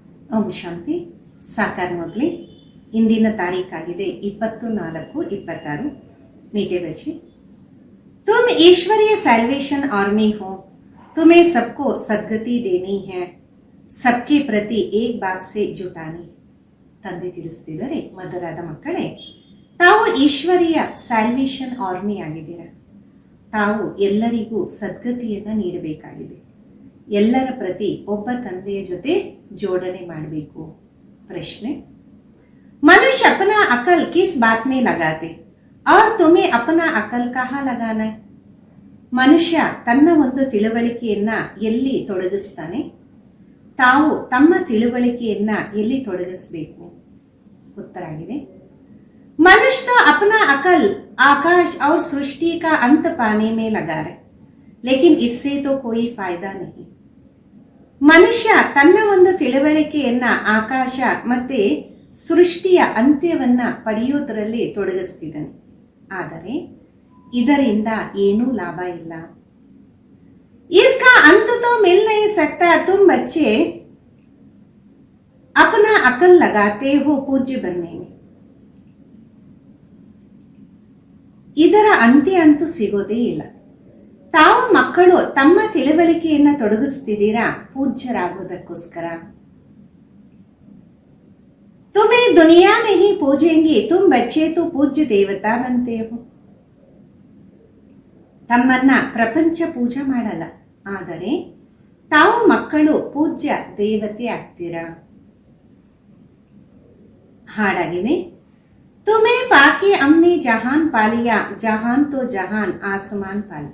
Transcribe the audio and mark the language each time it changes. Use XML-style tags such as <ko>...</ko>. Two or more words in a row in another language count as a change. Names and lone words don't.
<kn>ಓಂ ಶಾಂತಿ. ಸಾಕಾರ ಮೊದಲೇ ಇಂದಿನ ತಾರೀಕಾಗಿದೆ 24/26.</kn> <hi>मीठे बच्चे, तुम ईश्वरीय</hi> <en>salvation army</en> <hi>हो. तुम्हें सबको सद्गति देनी है. सबके प्रति एक बात से जुटानी.</hi> <kn>ತಂದೆ ತಿಳಿಸ್ತಿದ್ದಾರೆ, ಮಧುರಾದ ಮಕ್ಕಳೇ, ತಾವು ಈಶ್ವರೀಯ</kn> <en>salvation army</en> <kn>ಆಗಿದ್ದೀರ. ತಾವು ಎಲ್ಲರಿಗೂ ಸದ್ಗತಿಯನ್ನು ನೀಡಬೇಕಾಗಿದೆ. ಎಲ್ಲರ ಪ್ರತಿ ಒಬ್ಬ ತಂದೆಯ ಜೊತೆ ಜೋಡಣೆ ಮಾಡಬೇಕು. ಪ್ರಶ್ನೆ, ಮನುಷ್ಯ</kn> <hi>अपना अकल किस बात में लगाते और तुम्हें अपना अकल कहाँ लगाना है?</hi> <kn>ಮನುಷ್ಯ ತನ್ನ ಒಂದು ತಿಳುವಳಿಕೆಯನ್ನ ಎಲ್ಲಿ ತೊಡಗಿಸ್ತಾನೆ? ತಾವು ತಮ್ಮ ತಿಳುವಳಿಕೆಯನ್ನ ಎಲ್ಲಿ ತೊಡಗಿಸಬೇಕು? ಉತ್ತರ ಆಗಿದೆ,</kn> <hi>मनुष्य तो अपना अकल आकाश और सृष्टि का अंत पाने में लगा रहे, लेकिन इससे तो कोई फायदा नहीं.</hi> <kn>ಮನುಷ್ಯ ತನ್ನ ಒಂದು ತಿಳುವಳಿಕೆಯನ್ನ ಆಕಾಶ ಮತ್ತೆ ಸೃಷ್ಟಿಯ ಅಂತ್ಯವನ್ನ ಪಡೆಯೋದರಲ್ಲಿ ತೊಡಗಿಸ್ತಿದ್ದಾನೆ. ಆದರೆ ಇದರಿಂದ ಏನೂ ಲಾಭ ಇಲ್ಲ.</kn> <hi>इसका अंत तो मिल नहीं सकता. तुम बच्चे अपना अकल लगाते हो पूज्य बनने में.</hi> <kn>ಇದರ ಅಂತ್ಯ ಅಂತೂ ಸಿಗೋದೇ ಇಲ್ಲ. ತಾವು ಮಕ್ಕಳು ತಮ್ಮ ತಿಳುವಳಿಕೆಯನ್ನ ತೊಡಗಿಸ್ತಿದ್ದೀರಾ ಪೂಜ್ಯರಾಗೋದಕ್ಕೋಸ್ಕರ.</kn> <hi>तुम्हें दुनिया नहीं पूजेंगी, तुम बच्चे तो पूज्य देवता बनते हो.</hi> <kn>ತಮ್ಮನ್ನ ಪ್ರಪಂಚ ಪೂಜೆ ಮಾಡಲ್ಲ, ಆದರೆ ತಾವು ಮಕ್ಕಳು ಪೂಜ್ಯ ದೇವತೆ ಆಗ್ತೀರಾ.</kn> <hi>ಹಾಡಾಗಿದೆ, तुमे पाकि अम्ने जहान पालिया, जहान तो जहान आसमान पाली.</hi>